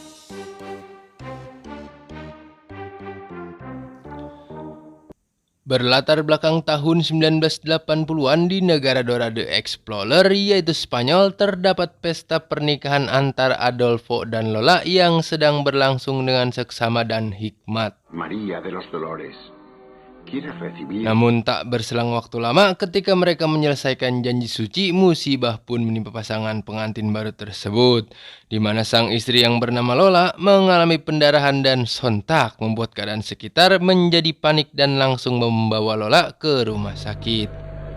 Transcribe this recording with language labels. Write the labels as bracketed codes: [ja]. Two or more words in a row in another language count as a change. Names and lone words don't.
[id] Berlatar belakang tahun 1980-an di negara Dora the Explorer yaitu Spanyol, terdapat pesta pernikahan antara Adolfo dan Lola yang sedang berlangsung dengan seksama dan hikmat. [es] María de los Dolores, ¿quieres recibir? [id] Namun tak berselang waktu lama ketika mereka menyelesaikan janji suci, musibah pun menimpa pasangan pengantin baru tersebut, di mana sang istri yang bernama Lola mengalami pendarahan dan sontak membuat keadaan sekitar menjadi panik dan langsung membawa Lola ke rumah sakit.